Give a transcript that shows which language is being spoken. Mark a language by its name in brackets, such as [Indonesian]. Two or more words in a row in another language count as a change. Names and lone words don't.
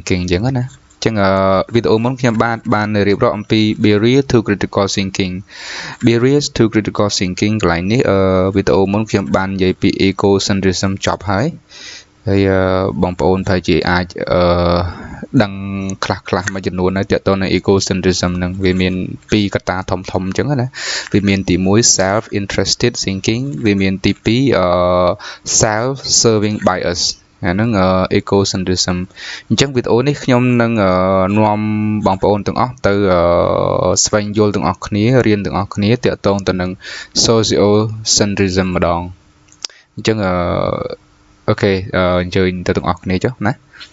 [Khmer] thinking ចឹងណាចឹងវីដេអូមុនខ្ញុំបានរៀបរាប់អំពី [English] barrier to critical thinking [Khmer] barriers to critical thinking កន្លែងនេះវីដេអូមុនខ្ញុំបាន និយាយពី ego-centrism ចប់ហើយបងប្អូនប្រហែលជាអាចដឹងខ្លះមួយចំនួនហើយទាក់ទងនឹង ego-centrism ហ្នឹងវា មានពីរកត្តាធំអញ្ចឹងណាវាមានទី1 [English] self interested thinking [Khmer] វាមានទី2 [English] self serving bias [Khmer] អាហ្នឹងego-centrism អញ្ចឹងវីដេអូនេះខ្ញុំនឹងនាំបងប្អូនទាំងអស់ទៅស្វែងយល់ទាំងអស់គ្នារៀនទាំងអស់គ្នាទាក់ទងទៅនឹង socio-centrism ម្ដងអញ្ចឹងអូខេអញ្ជើញទៅទាំងអស់គ្នាចុះណា